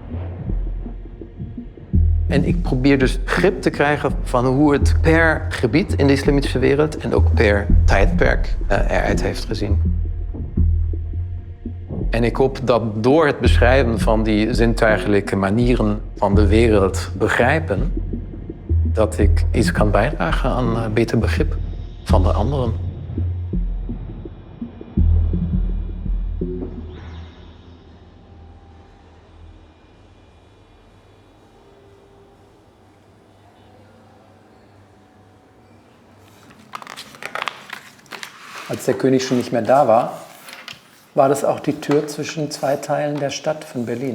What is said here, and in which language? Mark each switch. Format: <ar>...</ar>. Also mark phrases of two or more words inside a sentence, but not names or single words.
<nl>En ik probeer dus grip te krijgen van hoe het per gebied in de islamitische wereld en ook per tijdperk eruit heeft gezien. En ik hoop dat door het beschrijven van die zintuigelijke manieren van de wereld begrijpen, dat ik iets kan bijdragen aan beter begrip van de anderen.</nl> <de>Als der König schon nicht mehr da war, war das auch die Tür zwischen 2 Teilen der Stadt von Berlin.</de>